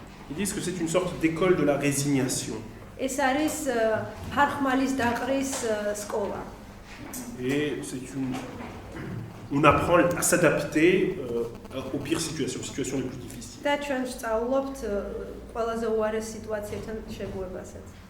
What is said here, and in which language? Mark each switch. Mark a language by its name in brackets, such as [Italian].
[French] Ils disent que c'est une sorte d'école de la résignation. [Georgian] ეს არის ფარხმალის დაყრის სკოლა. [French] Et on apprend à s'adapter aux pires situations les plus difficiles. [Georgian] და ჩვენ ვსწავლობთ ყველაზე უარეს სიტუაციებთან შეგუებასაც.